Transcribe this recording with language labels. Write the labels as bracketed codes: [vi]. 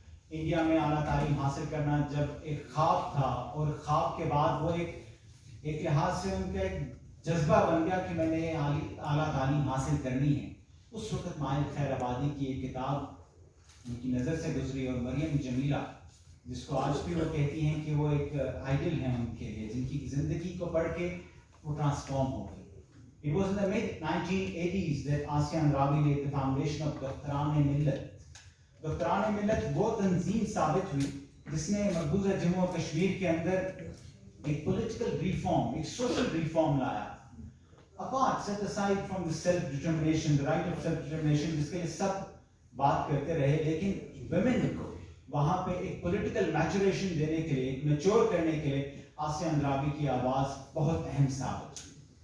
[hi] India में आला तालीम हासिल करना जब एक ख्वाब था और ख्वाब के बाद वो एक लिहाज से उनका एक जज्बा बन गया कि मैंने आला तालीम हासिल करनी है. उस वक्त माहिर खैर आबादी की एक किताब उनकी नज़र से गुजरी और मरियम जमीला, जिसको आज भी वो कहती हैं कि वो एक आइडल हैं उनके लिए, जिनकी ज़िंदगी को पढ़ के वो ट्रांसफॉर्म हो गई. [en] It was in the mid 1980s that Asiya Andrabi laid the foundation of Doftaran-e-Millat. [hi] Doftaran-e-Millat वो तंजीम साबित हुई जिसने मकबूजा जम्मू और कश्मीर के अंदर एक पॉलिटिकल रिफॉर्म, एक सोशल रिफॉर्म लाया. [en] Apart, set aside from the self-determination, the right of self-determination, [hi] जिसके लिए सब बात करते रहे, लेकिन women को वहाँ पे एक पॉलिटिकल मैचुरेशन देने के लिए, मैच्योर करने के लिए आसिया अंद्राबी की आवाज़ बहुत अहम साबित हुई.